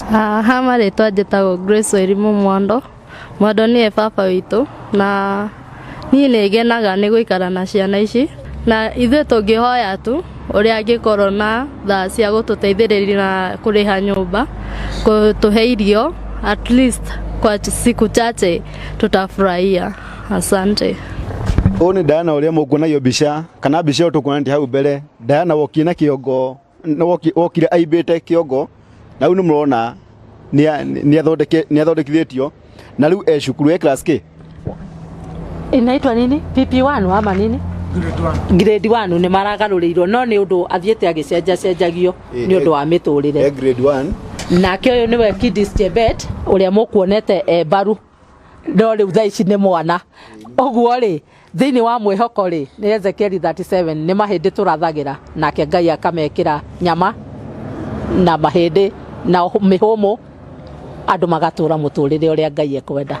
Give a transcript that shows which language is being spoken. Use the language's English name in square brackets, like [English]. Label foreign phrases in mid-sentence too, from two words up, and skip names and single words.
[Kikuyu] Ha marĩtwa njĩtagwo Grace Wairimu Mwando. Mwando nĩwe baba witũ na niĩ nĩngenaga nĩ gũikara na ciana ici na ithuĩ tũngĩhoya tu ũrĩa angĩkorwo na thaa cia gũtũteithĩrĩria na kũrĩha nyũmba kũtũhe irio [English] at least [Swahili] kwa siku chache tutafurahia. Asante. [Kikuyu] Ũyũ nĩ Diana ũrĩa mũkuonagio mbica kana mbica ĩyo tũkuonanĩtie hau mbere. Diana wokire na kĩongo wokire aimbĩte kĩongo na rĩu nĩmũrona nĩathondekithĩtio na rĩu cukuru class K [Swahili] inaitwa nini PP1 ama nini grade 1 [Kikuyu] nĩ maragarũrĩirwo no nĩ ũndũ athiĩte agĩcenjagio nĩ ũndũ wa mĩtũrĩre [English] grade 1 [Kikuyu] nake ũyũ nĩwe Kidis Chebet ũrĩa mũkuonete mbaru no rĩu thaa ici nĩ mwana ũguo rĩ thĩinĩ wa mwĩhoko rĩ nĩ Ezekiel 37 nĩ mahĩndĩ tũrathagĩra nake Ngai akamekĩra nyama na mahĩndĩ na mĩhũmũ andũ magatũra mũtũrĩre ũrĩa Ngai ekwenda.